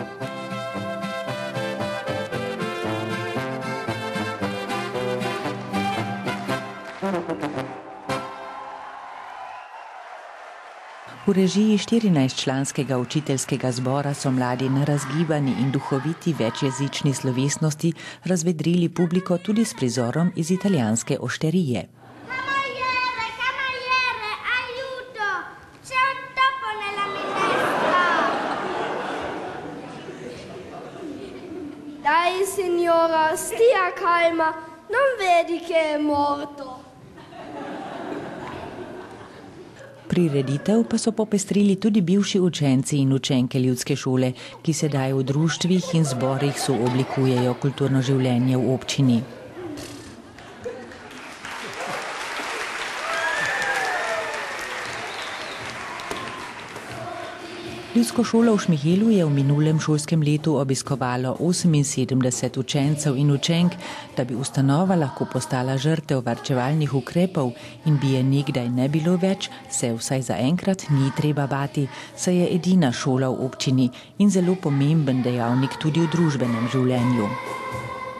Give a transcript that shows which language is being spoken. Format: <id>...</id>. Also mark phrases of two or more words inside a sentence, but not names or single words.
<sl>V režiji 14-članskega učiteljskega zbora so mladi na razgibani in duhoviti večjezični slovesnosti razvedrili publiko tudi s prizorom iz italijanske ošterije.</sl> <it>Dai signora, stia calma, non vedi che è morto.</it> <sl>Prireditev pa so popestrili tudi bivši učenci in učenke ljudske šole, ki sedaj v društvih in zborih sooblikujejo kulturno življenje v občini. Ljudsko šolo v Šmihelu je v minulem šolskem letu obiskovalo 78 učencev in učenk, da bi ustanova lahko postala žrtev varčevalnih ukrepov in bi je nekdaj ne bilo več, se vsaj zaenkrat ni treba bati, saj je edina šola v občini in zelo pomemben dejavnik tudi v družbenem življenju.</sl>